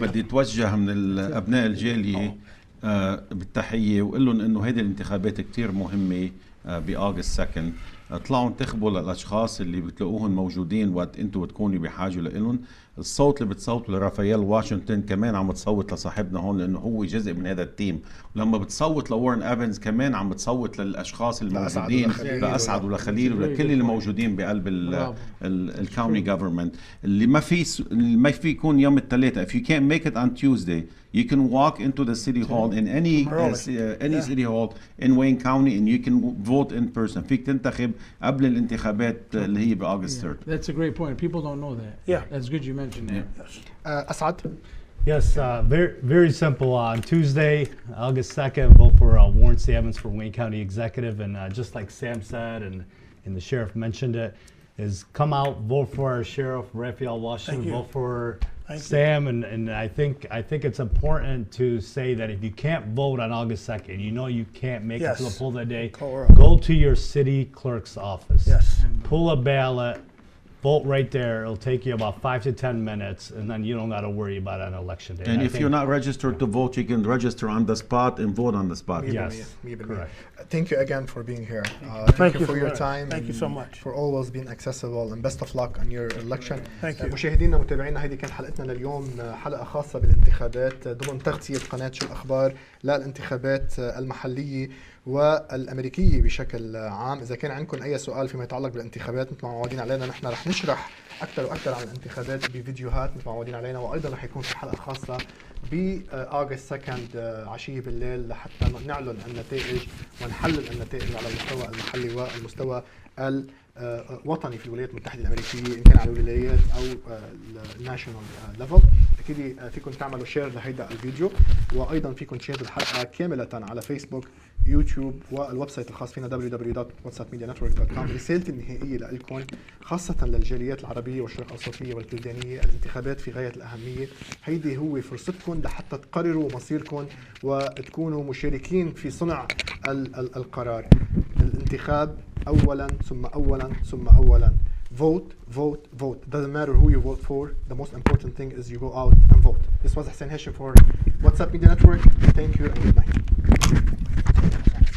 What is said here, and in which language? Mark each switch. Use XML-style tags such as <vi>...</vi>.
<ar>بدي أتوجه من أبناء الجالية بالتحية وأقول لهم إنه هذه الانتخابات كتير مهمة بأغسطس 2. اطلعوا انتخبوا للأشخاص اللي بتلاقوهم موجودين وقت أنتوا بتكونوا بحاجة لإلهم. الصوت اللي بتصوتوا لرافائيل واشنطن كمان عم بتصوت لصاحبنا هون لأنه هو جزء من هذا التيم. ولما بتصوت لورن إيفنز كمان عم بتصوت للأشخاص الموجودين لأسعد ولخليل ولكل اللي موجودين بقلب الكاونتي جوفرمنت اللي ما في يكون يوم الثلاثاء.</ar> <en>If you can't make it on Tuesday, you can walk into the city hall in any city hall in Wayne County and you can vote in person.</en> <ar>فيك تنتخب قبل الانتخابات اللي هي بأغسطس 3.</ar> <en>That's a great point. People don't know that. Yeah. That's good you mentioned that. Asad. Yes, very simple. On Tuesday, August 2nd, vote for Warren C. Evans for Wayne County Executive. And just like Sam said, and the sheriff mentioned it, is come out, vote for our sheriff, Raphael Washington, vote for Sam. And I think it's important to say that if you can't vote on August 2nd, you know you can't make it to the poll that day, go to your city clerk's office. Yes. Pull a ballot. Vote right there. It'll take you about 5 to 10 minutes, and then you don't got to worry about it on election day. And if you're not registered to vote, you can register on the spot and vote on the spot. Yes, correct. Thank you again for being here. Thank you for your time. Thank you so much. For always being accessible and best of luck on your election. Thank you.</en> <ar>مشاهدينا ومتابعينا هذه كانت حلقتنا لليوم حلقة خاصة بالانتخابات ضمن تغطية قناة شو الأخبار للانتخابات المحلية والأمريكية بشكل عام. إذا كان عندكم أي سؤال فيما يتعلق بالانتخابات مثل ما معودين علينا نحن رح نشرح أكثر وأكثر عن الانتخابات بفيديوهات مثل ما معودين علينا، وأيضا رح يكون في حلقة خاصة بأغسطس 2 عشية بالليل لحتى نعلن النتائج ونحلل النتائج على المستوى المحلي والمستوى الوطني في الولايات المتحدة الأمريكية إن كان على الولايات أو الناشونال ليفل. أكيد فيكم تعملوا شير لهيدا الفيديو، وأيضا فيكم تشاهدوا الحلقة كاملة على فيسبوك، يوتيوب، والويب سايت الخاص فينا www.whatsappmedianetwork.com. رسالتي النهائية لكم خاصة للجاليات العربية والشرق الأوسطية والبلدانية، الانتخابات في غاية الأهمية. هيدي هو فرصتكم لحتى تقرروا مصيركم وتكونوا مشاركين في صنع القرار. الانتخاب أولا ثم أولا ثم أولا.</ar> <en>Vote, vote, vote. Doesn't matter who you vote for. The most important thing is you go out and vote. This was Hussein for WhatsApp Media Network. Thank you and good night.</en>